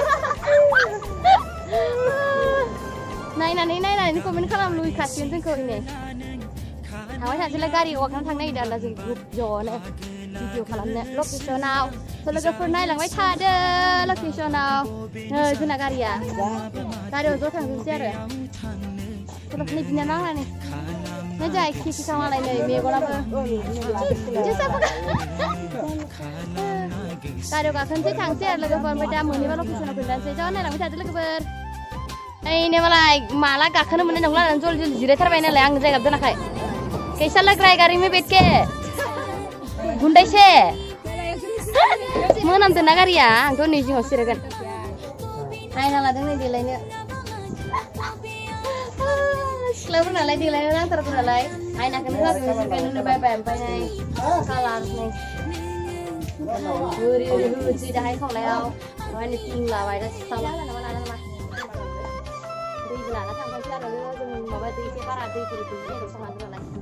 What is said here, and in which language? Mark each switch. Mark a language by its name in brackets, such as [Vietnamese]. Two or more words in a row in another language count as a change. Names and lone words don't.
[Bodo] नायनानै कमेन्ट खालाम लुगैखासिगोन जोंखौ नै थांबाय थानोसैलाय गारि वाकनाव थांनो नागिरदों आरोना जों ज'नो भिडिअ खालामनो लकेसनाव लोगोफोर नायलांबाय थादो लकेसनाव नै जोंना गारियाव ज' थांजोबसै आरो नै बिनानाव आंना नै जाय खिखा मालाय नै मेगनाबो गारियाव गाखोनोसै थांसै आरो लोगोफोर ओमफ्राय दा मोनहैबा लकेसनाव खोन्थानोसै ज' नायलांबाय थादो लोगोफोर नै मालाय माला गाखोनो मोननाय नंला जल्दी जिरायथारबाय नालाय आं जायगा दोनाखै [Hindi] कैसा लग रहा है गाड़ी में बैठ के गुंडाई से [Bodo] मोनामदों ना गारिया आंथ' नै जिङाव जिरायगोन नायना लादों नै देलायनो सिख्लाफोर नालाय देलायनो नांथारगौ नालाय आयनाखौनो होआखै बायबाय ओमफ्राय नै कालार नै ओरै होनोसै दाहाय खावलायाव ओमफ्राय नै पिं लाबाय दा सिख्ला लाना दैबो लाना थांबायसै आरो जों माबा दै एसे बारा दैफोर जायगायाव थांनांगौ नालाय